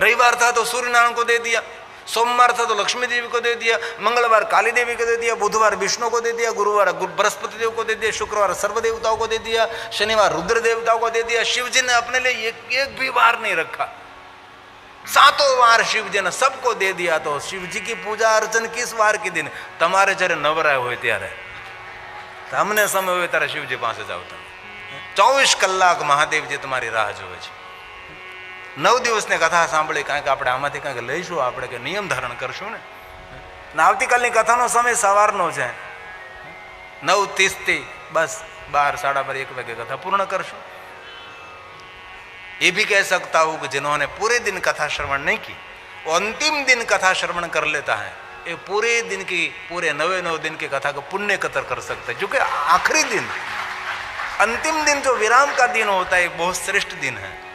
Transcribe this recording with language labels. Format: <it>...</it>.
<hi>रविवार था तो सूर्य नारायण को दे दिया, सोमवार था तो लक्ष्मी देवी को दे दिया, मंगलवार काली देवी को दे दिया, बुधवार विष्णु को दे दिया, गुरुवार बृहस्पति देव को दे दिया, शुक्रवार सर्व देवताओं को दे दिया, शनिवार रुद्र देवताओं को दे दिया। शिव जी ने अपने लिए एक भी वार नहीं रखा, 7 वार शिव जी ने सबको दे दिया। तो शिव जी की पूजा अर्चन किस वार के दिन?</hi> <gu>તમારે જ્યારે નવરાય હોય ત્યારે, તમને સમય હોય ત્યારે શિવજી પાસે જાઓ। તમે 24 કલાક મહાદેવજી તમારી રાહ જોવે છે। 9 દિવસની કથા સાંભળી, કારણ કે આપણે આમાંથી કંઈક લઈશું, આપણે કે નિયમ ધારણ કરશું ને। આવતીકાલની કથાનો સમય સવારનો છે 9:30 થી બસ 12, 12:30, 1 વાગે કથા પૂર્ણ કરશું।</gu> <hi>ये भी कह सकता हूं कि जिन्होंने पूरे दिन कथा श्रवण नहीं की, वो अंतिम दिन कथा श्रवण कर लेता है, ये पूरे दिन की, पूरे 9 दिन की कथा को पुण्य कतर कर सकता है। क्योंकि आखिरी दिन, अंतिम दिन जो विराम का दिन होता है, बहुत श्रेष्ठ दिन है।</hi>